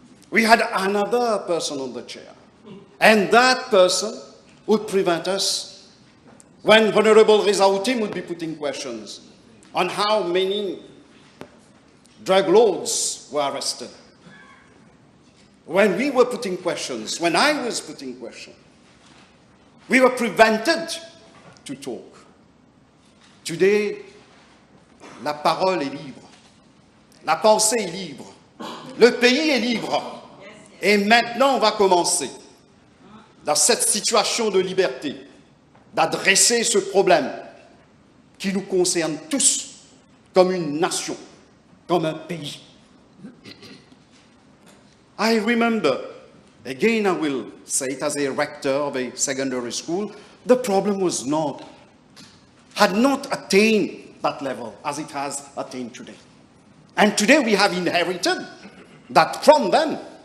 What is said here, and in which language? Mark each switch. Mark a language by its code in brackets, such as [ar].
[en] We had another person on the chair, and that person would prevent us when Honorable Rizautim would be putting questions on how many drug lords were arrested. When we were putting questions, when I was putting questions, we were prevented to talk. Today, [fr] la parole est libre, la pensée est libre, le pays est libre. Et maintenant, on va commencer, dans cette situation de liberté, d'adresser ce problème qui nous concerne tous comme une nation, comme un pays. [en] I remember, again I will say it as a rector of a secondary school, the problem had not attained that level as it has attained today. And today we have inherited that from them.